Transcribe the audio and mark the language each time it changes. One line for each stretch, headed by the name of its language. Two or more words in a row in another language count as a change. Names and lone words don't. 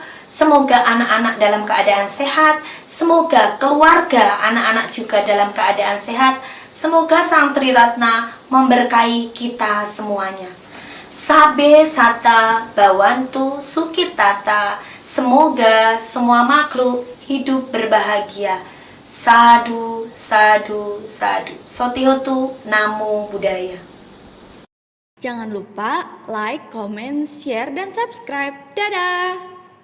Indonesian: Semoga anak-anak dalam keadaan sehat, semoga keluarga anak-anak juga dalam keadaan sehat, semoga Sang Triratna memberkahi kita semuanya.
Pali: Sabe Sata Bawantu Sukitata,
Indonesian: semoga semua makhluk hidup berbahagia.
Pali: Sadu, sadu, sadu. Sotihotu, Namo Buddhaya.
Indonesian: Jangan lupa
English: like, comment, share,
Indonesian: dan subscribe. Dadah!